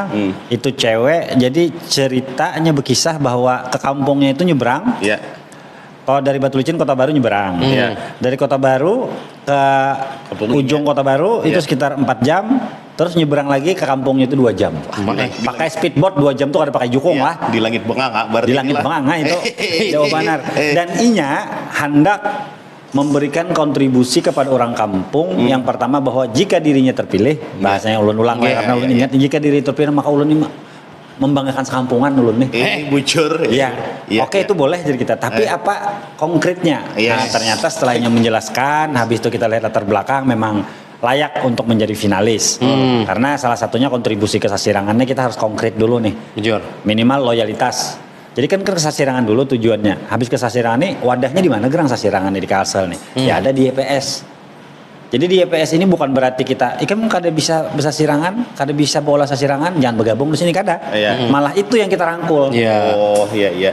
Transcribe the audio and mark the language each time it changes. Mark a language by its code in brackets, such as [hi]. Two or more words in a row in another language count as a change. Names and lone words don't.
[id] Itu cewek, jadi ceritanya berkisah bahwa ke kampungnya itu nyebrang. Iya. Kalau dari Batu Licin Kota Baru nyebrang. Iya. Dari Kota Baru ke ujung Kota Baru itu sekitar 4 jam. Terus nyebrang lagi ke kampungnya itu 2 jam. Pakai speedboat 2 jam tuh ada pakai jukung Iya, lah. di langit benganga berarti. Di langit lah. [bjn] benganga itu Jawa Banar. Dan inya hendak memberikan kontribusi kepada orang kampung. Yang pertama bahwa jika dirinya terpilih, bahasanya ulun ulang ya, karena ulun ingat jika diri terpilih maka ulun ini membanggakan sekampungan ulun nih. Bujur. Iya. Iya, [id] Oke, itu boleh jadi kita. Tapi apa konkretnya? Iya. Nah, ternyata setelahnya menjelaskan, habis itu kita lihat latar belakang memang layak untuk menjadi finalis. Karena salah satunya kontribusi ke sasirangannya kita harus konkret dulu nih. Jujur. Minimal loyalitas. Jadi kan ke sasirangan dulu tujuannya. [bjn] Habis ke sasirangan nih wadahnya di mana gerang sasirangan di Kalsel nih? [id] Ya ada di YPS. [bjn] Jadi di YPS ini bukan berarti kita ikan kada bisa sasirangan, kada bisa bola sasirangan, jangan bergabung di sini kada. [id] Iya. Malah itu yang kita rangkul. Iya. Oh, iya.